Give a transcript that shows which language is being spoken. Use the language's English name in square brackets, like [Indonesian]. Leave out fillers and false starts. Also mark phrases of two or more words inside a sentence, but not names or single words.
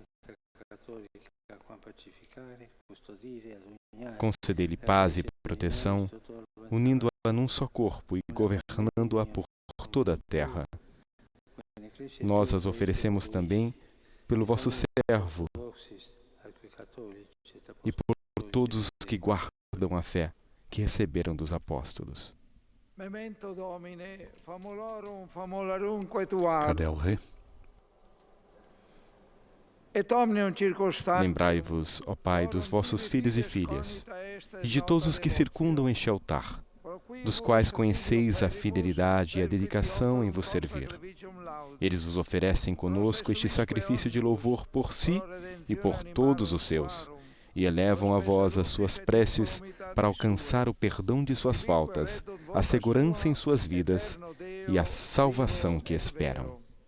[Portuguese] Concedei-lhe paz e proteção, unindo-a num só corpo e governando-a por toda a terra. Nós as oferecemos também pelo vosso servo e por todos os que guardam a fé que receberam dos apóstolos. [Latin] Memento Domine, famularum tuarum. [Portuguese] Cadê o rei? [Latin] Et omnium circunstantem. [Portuguese] Lembrai-vos, ó Pai, dos vossos filhos e filhas, e de todos os que circundam este altar, dos quais conheceis a fidelidade e a dedicação em vos servir. Eles vos oferecem conosco este sacrifício de louvor por si e por todos os seus, e elevam a vós as suas preces para alcançar o perdão de suas faltas, a segurança em suas vidas e a salvação que esperam.